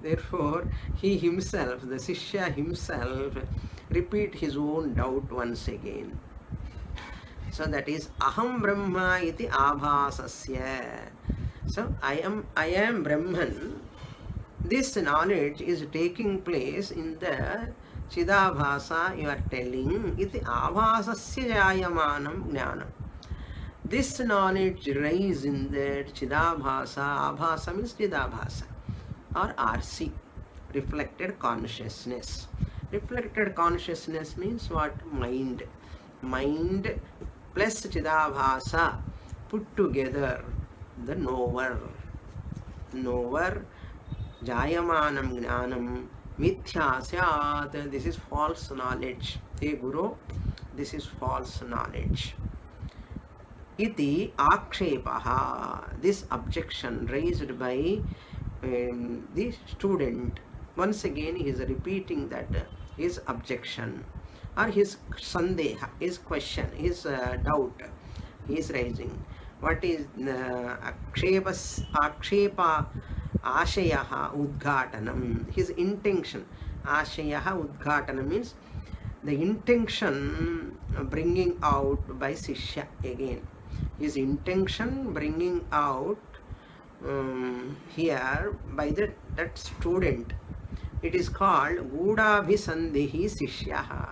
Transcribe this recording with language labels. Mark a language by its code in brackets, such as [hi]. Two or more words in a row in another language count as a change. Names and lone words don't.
[en] Therefore, he himself, the Sishya himself, repeat his own doubt once again. So that is [sa] Aham Brahma iti abhasasya. [en] So I am Brahman. This knowledge is taking place in the Chidabhasa you are telling. [sa] Iti abhasasya jayamanam jnanam. [en] This knowledge rises in the Chidabhasa. Abhasa means Chidabhasa or RC, reflected consciousness. Reflected consciousness means what? Mind. Mind plus Chidabhasa put together, the knower. Knower, [sa] jayamanam jnanam, mithya syat. [en] This is false knowledge. Hey Guru, this is false knowledge. [sa] Iti akshepaha. [en] This objection raised by the student. Once again he is repeating that his objection or his sandeha, his question, his doubt he is raising. What is [sa] akshepa ashayaha udghatanam, [en] his intention. [sa] Ashayaha udghatanam [en] means the intention bringing out by Sishya again. His intention bringing out here by that student. It is called [sa] Gudabhisandhihi Sishyaha.